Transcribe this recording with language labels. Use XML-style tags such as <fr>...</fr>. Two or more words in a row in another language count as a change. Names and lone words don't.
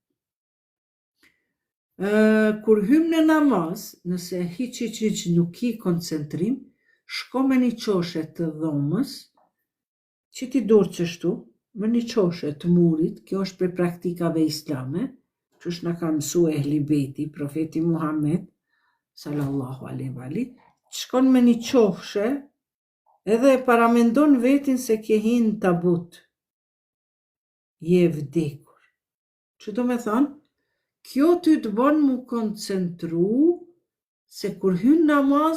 <sq>Kur hym në namaz, nëse hiç nuk ki koncentrim, shko me një qoshe të dhomës, që ti dur qështu, me një qoshe të murit, kjo është për praktikave islame, që është në ka mësu Ehli Bejti, profeti Muhammed,</sq> <ar>صلى الله عليه وآله,</ar> <sq>shkon me një qoshe, edhe e paramendon vetin se ke hin tabut, je vdekur. Që do me thonë, kjo ty të bon mu koncentru, se kur hyn namaz,</sq>